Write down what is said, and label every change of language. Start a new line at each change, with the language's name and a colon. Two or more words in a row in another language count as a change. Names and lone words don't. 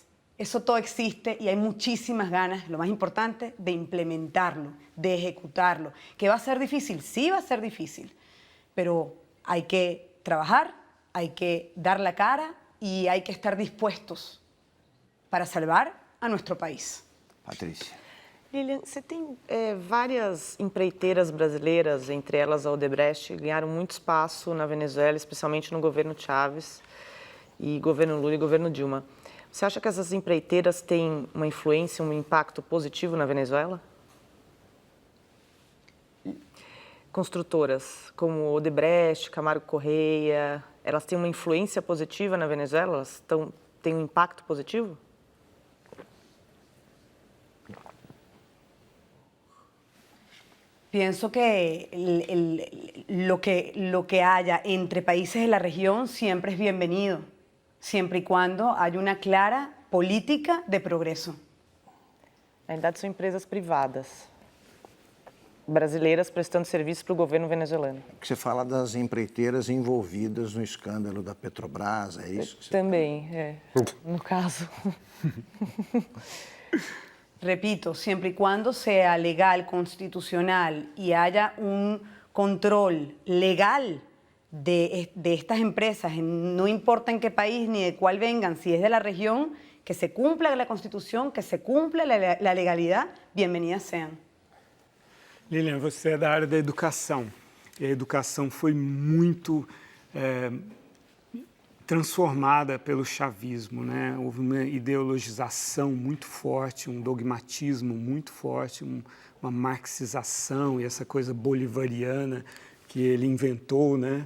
Spanish: Eso todo existe y hay muchísimas ganas, lo más importante, de implementarlo, de ejecutarlo. ¿Que va a ser difícil? Sí va a ser difícil, pero hay que trabajar, hay que dar la cara y hay que estar dispuestos para salvar a nuestro país.
Portuguese: Patrícia. Lilian, você tem várias empreiteiras brasileiras, entre elas a Odebrecht, que ganharam muito espaço na Venezuela, especialmente no governo Chávez, e governo Lula e governo Dilma. Você acha que essas empreiteiras têm uma influência, um impacto positivo na Venezuela? Construtoras como Odebrecht, Camargo Correia, elas têm uma influência positiva na Venezuela? Elas têm um impacto positivo?
Spanish: Pienso que lo que haya entre países de la región siempre es bienvenido, siempre y cuando haya una clara política de progreso.
Portuguese: Na verdade, são empresas privadas, brasileiras prestando serviço para o governo venezuelano. Que você fala das empreiteiras envolvidas no escândalo da Petrobras, é isso? Que você... Também, no caso.
Spanish: Repito, siempre y cuando sea legal, constitucional y haya un control legal de estas empresas, no importa en qué país ni de cuál vengan, si es de la región, que se cumpla la Constitución, que se cumpla la legalidad, bienvenidas sean.
Portuguese: Lilian, você é da área da educação. E a educação foi muito transformada pelo chavismo, né? Houve uma ideologização muito forte, um dogmatismo muito forte, uma marxização e essa coisa bolivariana que ele inventou, né?